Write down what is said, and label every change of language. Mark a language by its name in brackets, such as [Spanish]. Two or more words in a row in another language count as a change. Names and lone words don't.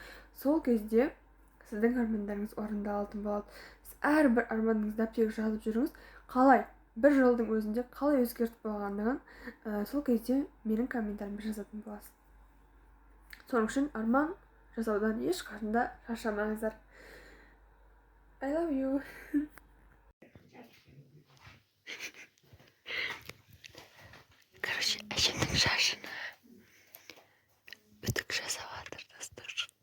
[Kazakh] Сол кезде сіздің армандарыңыз орындалатын болады. Сіз әрбір арманыңызды дәптерге жазып жүріңіз. Қалай 1 жылдың өзінде қалай өзгеріп болғандығын сол кезде менің комментарымды жазатын боласыз. Соның үшін арман жасаудан ешқашанда шаршамаңыздар. [English] I love you. [Kazakh] Короче, әжемнің шашына үтік жасап жатыр, достар.